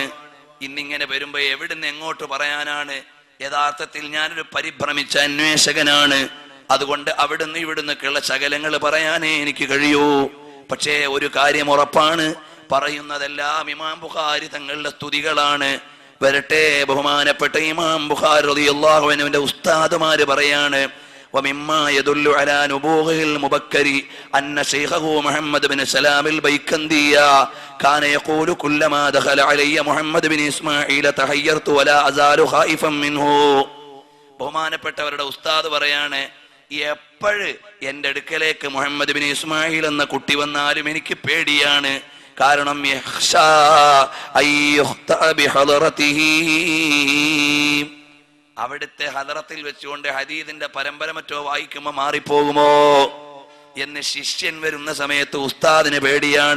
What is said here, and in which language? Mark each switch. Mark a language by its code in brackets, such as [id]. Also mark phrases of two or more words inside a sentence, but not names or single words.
[ml] ഇന്നിങ്ങനെ വരുമ്പോ എവിടുന്ന് എങ്ങോട്ട് പറയാനാണ്? യഥാർത്ഥത്തിൽ ഞാനൊരു പരിഭ്രമിച്ച അന്വേഷകനാണ്. അതുകൊണ്ട് അവിടുന്ന് ഇവിടുന്നൊക്കെയുള്ള ശകലങ്ങൾ പറയാനേ എനിക്ക് കഴിയൂ. പക്ഷേ ഒരു കാര്യം ഉറപ്പാണ്, പറയുന്നതെല്ലാം ഇമാം ബുഖാരി തങ്ങളുടെ സ്തുതികളാണ്. വരട്ടെ, ബഹുമാനപ്പെട്ട ഇമാം ബുഖാരി [ar] رضي الله عنه [ml] ഉസ്താദുമാര് പറയാണ്, [ar] ومما يدل على نبوغه المبكر أن شيخه محمد بن سلام البيكندي كان يقول كلما دخل علي محمد بن إسماعيل تحيرت ولا أزال خائفا منه. [ml] ബഹുമാനപ്പെട്ടവരുടെ ഉസ്താദ് പറയാണ്, എപ്പോഴും എൻ്റെ അടുക്കലേക്ക് മുഹമ്മദ് ബിൻ ഇസ്മായിൽ എന്ന കുട്ടി വന്നാലും എനിക്ക് പേടിയാണ്. കാരണം അവിടുത്തെ ഹദറത്തിൽ വെച്ചുകൊണ്ട് ഹദീദിന്റെ പരമ്പര മറ്റോ വായിക്കുമ്പോ മാറിപ്പോകുമോ എന്ന് ശിഷ്യൻ വരുന്ന സമയത്ത് ഉസ്താദിന് പേടിയാണ്.